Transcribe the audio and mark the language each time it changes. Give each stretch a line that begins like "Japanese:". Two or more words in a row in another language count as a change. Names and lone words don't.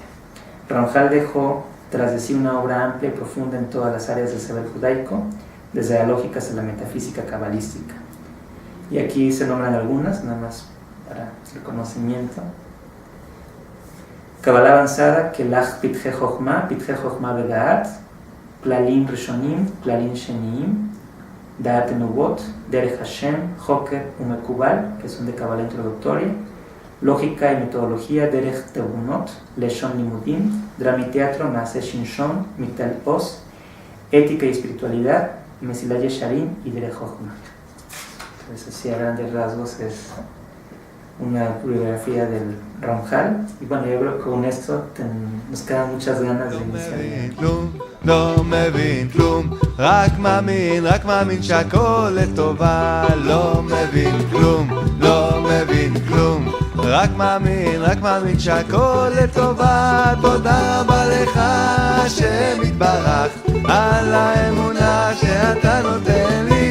Spanish: Ramjal dejó tras de sí una obra amplia y profunda en todas las áreas del saber judaico, desde la lógica hasta la metafísica cabalística. Y aquí se nombran algunas, nada más para el conocimiento. Kabbalah avanzada, Kelach Pitche Chochma Begaat, Klalim Rishonim, Klalim Sheniim, Da'at Nubot, Derech Hashem, Joker Umekubal, que son de Kabbalah introductoria, lógica y metodología, Derech Tebunot, Leshon Limudim, drama y teatro, Maaseh Shinshon, Migdal Oz, ética y espiritualidad, Mesilat Yesharim y Derech Chochma. Entonces, así a grandes rasgos es una bibliografía del Ramjal. Y bueno, yo creo que con esto nos quedan muchas ganas de iniciar.
Hebrew: לא מבין כלום, רק מאמין שהכל לטובה. לא מבין כלום, לא מבין כלום, רק מאמין שהכל לטובה. תודה רבה לך השם יתברך על האמונה שאתה נותן לי.